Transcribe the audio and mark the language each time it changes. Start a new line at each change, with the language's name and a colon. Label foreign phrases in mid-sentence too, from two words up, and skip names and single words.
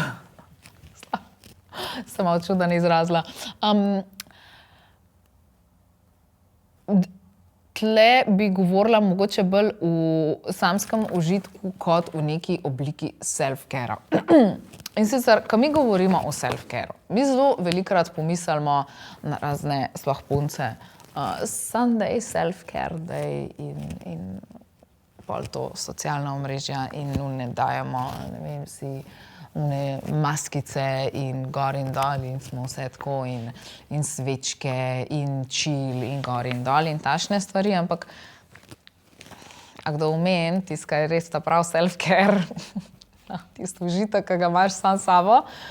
Slovenian: Sem malo čudno izrazila. Tle bi govorila mogoče bolj v samskem užitku kot v neki obliki self-cara. In sicer, ko mi govorimo o self-caru, mi zelo velikokrat pomislimo na razne, sploh punce,
English: Sunday self-care day
Slovenian: in pol to socialna omrežja in ne dajemo, ne vem, si maskice in gor in dol in smo vse tako in svečke in chill in gor in dol in takšne stvari, ampak a kdo omen, tisto, kar je res ta prav self-care, tisto užitek, ki ga imaš sam s sabo,